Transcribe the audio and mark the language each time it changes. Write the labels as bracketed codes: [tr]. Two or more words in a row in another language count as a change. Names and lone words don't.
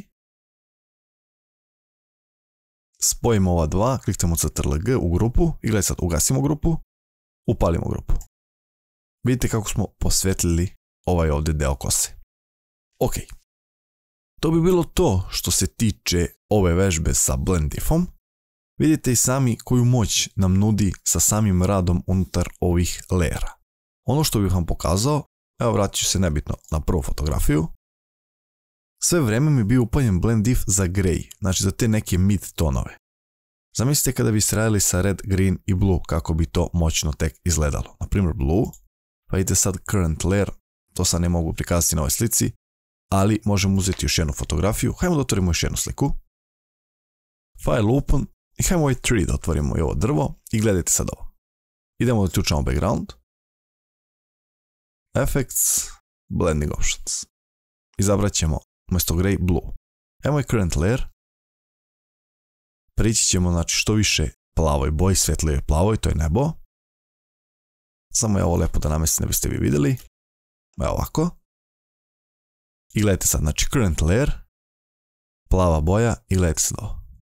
[sr] Spojimo ova dva, kliknemo CTRL-G u grupu i gledaj sad, ugasimo grupu, upalimo grupu. Vidite kako smo posvetlili ovaj ovdje deo kose. Ok. To bi bilo to što se tiče ove vežbe sa [en] blend if- [sr] om. Vidite i sami koju moć nam nudi sa samim radom unutar ovih layera. Ono što bih vam pokazao, evo vratit ću se nebitno na prvu fotografiju. Sve vreme mi je bio upaljen [en] blend if [sr] za grey, znači za te neke mid tonove. Zamislite kada biste radili sa [en] red, green [sr] i blue, kako bi to moćno tek izgledalo. Na primjer blue, pa idete sad [en] current layer, [sr] to sad ne mogu prikazati na ovoj slici, ali možemo uzeti još jednu fotografiju. Hajmo da otvorimo još jednu sliku. [en] File open [sr] i hajmo ovaj tree da otvorimo i ovo drvo i gledajte sad ovo. Idemo da uključamo background. [en] Effects, blending options. [sr] Izabrat ćemo umjesto [en] grey blue. [sr] Evo je [en] current layer. [sr] Prići ćemo znači što više plavoj boji, svetlijoj plavoj, to je nebo. Samo je ovo lepo da namestim, ne biste vi vidjeli. Evo ovako. I gledajte sad, znači [en] current layer, [sr] plava boja i gledajte sad ovo.